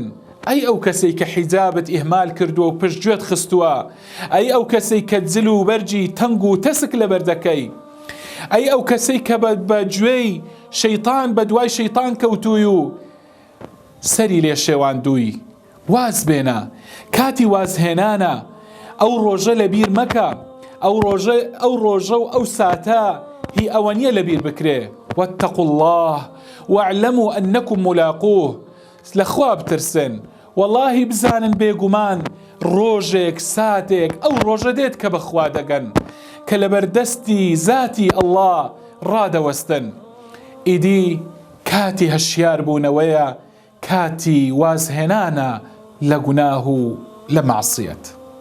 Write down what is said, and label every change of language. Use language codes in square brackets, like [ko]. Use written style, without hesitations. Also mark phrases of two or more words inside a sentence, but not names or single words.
[ckb] ئەی ئەو کەسەی کە حیجابت ئیهمال کردووە و پشتگوێت خستووە، ئەی ئەو کەسەی کە جل و بەرجی تەنگ و تەسک لەبەر دەکەی، ئەی ئەو کەسەی کە بە گوێی شەیطان بە دوای شەیطان کەوتووی و سەری لێ شێواندووی. واز بێنە، کاتی وازهێنانە. ئەو ڕۆژە لەبیر مەکە، ئەو ڕۆژە و ئەو ساتە هی ئەوە نییە لەبیر بکرێ. [ar] واتقوا الله واعلموا أنكم ملاقوه. [ckb] لەخوا بترسن، وەڵڵاهی بزانن بێگومان ڕۆژێک ساتێک ئەو ڕۆژە دێت کە بەخوا دەگەن، کە لەبەردەستی ذاتی ئەڵڵا ڕادەوەستن. ئیدی کاتی هەشیار بوونەوەیە، کاتی وازهێنانە لە گوناه و لە مەعسیەت.